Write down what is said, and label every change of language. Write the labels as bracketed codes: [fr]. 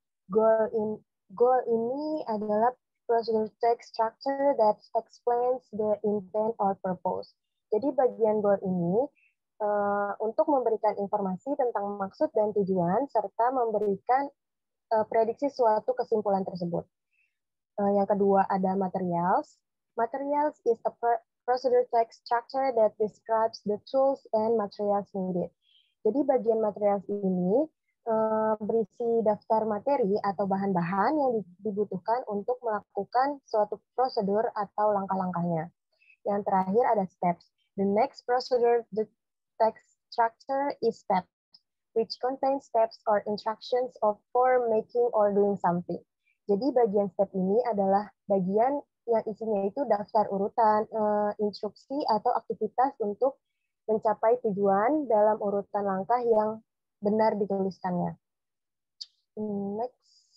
[en] Goal [id] ini [en] adalah procedure text structure that explains the intent or purpose. [id] Jadi bagian goal ini untuk memberikan informasi tentang maksud dan tujuan serta memberikan prediksi suatu kesimpulan tersebut. Yang kedua ada materials. [en] Materials is a procedure text structure that describes the tools and materials needed. [id] Jadi bagian materials ini berisi daftar materi atau bahan-bahan yang dibutuhkan untuk melakukan suatu prosedur atau langkah-langkahnya. Yang terakhir ada steps. [en] The next procedure the text structure is steps, which contains steps or instructions for making or doing something. [id] Jadi bagian step ini adalah bagian yang isinya itu daftar urutan, instruksi atau aktivitas untuk mencapai tujuan dalam urutan langkah yang benar dituliskannya. [en] Next.